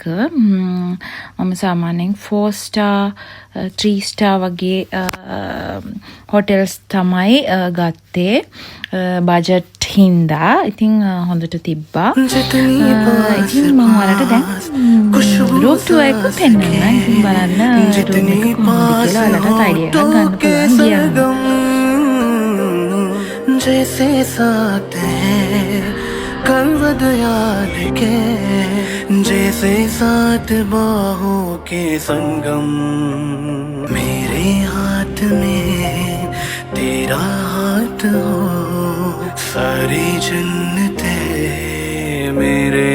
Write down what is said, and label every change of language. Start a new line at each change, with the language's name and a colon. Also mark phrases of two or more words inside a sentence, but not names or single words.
Sinhala: මම සාමාන්‍යයෙන්
English: 4 star 3 star
Sinhala: වගේ හොටෙල්ස් තමයි ගත්තේ. බජට් හින්දා. ඉතින් හොඳට තිබ්බා. ඉතින් මම ඔයාලට දැන්
English: room tour
Sinhala: එක පෙන්නන්න. ඉතින් බලන්න රූම් එක කොහොමද කියලා ඔයාලට අයිඩියා එකක් ගන්න පුළුවන්.
Hindi: जैसे साथ हैं कलवद याद के जैसे साथ बाहों के संगम मेरे हाथ में तेरा हाथ हो सारी जन्नतें मेरे